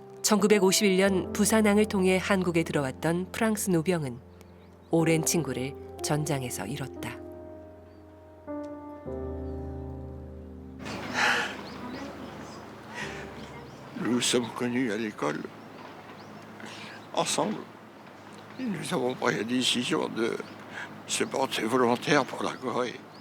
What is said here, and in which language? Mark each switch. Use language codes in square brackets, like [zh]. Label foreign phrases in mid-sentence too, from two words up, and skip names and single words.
[ko] 1951년 부산항을 통해 한국에 들어왔던 프랑스 노병은 오랜 친구를 전장에서 잃었다. [fr] Nous sommes connus à l'école, ensemble. Et nous avons pris la décision de se porter volontaire pour la Corée.